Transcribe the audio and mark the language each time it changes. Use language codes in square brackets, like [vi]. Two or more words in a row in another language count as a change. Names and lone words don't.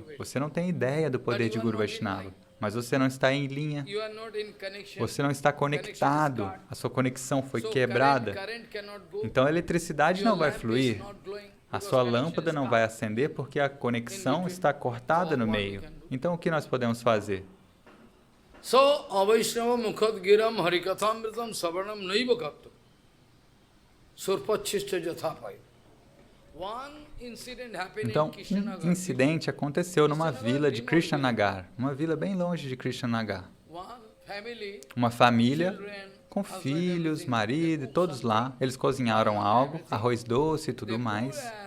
[pt] Você não tem ideia do poder de Guru Vaishnava, mas você não está em linha. Você não está conectado, a sua conexão foi quebrada. Então a eletricidade não vai fluir. A sua lâmpada não vai acender porque a conexão está cortada no meio. Então o que nós podemos fazer? [sa] So, अवैष्णव मुखोद्गीर्णं हरिकथामृतं श्रवणं नैव कर्तव्यम्. सर्पोच्छिष्टं यथा पयः. [pt] Então, um incidente aconteceu numa vila de Krishnanagar, uma vila bem longe de Krishnanagar. Uma família com filhos, marido, todos lá, eles cozinharam algo, arroz doce e tudo mais.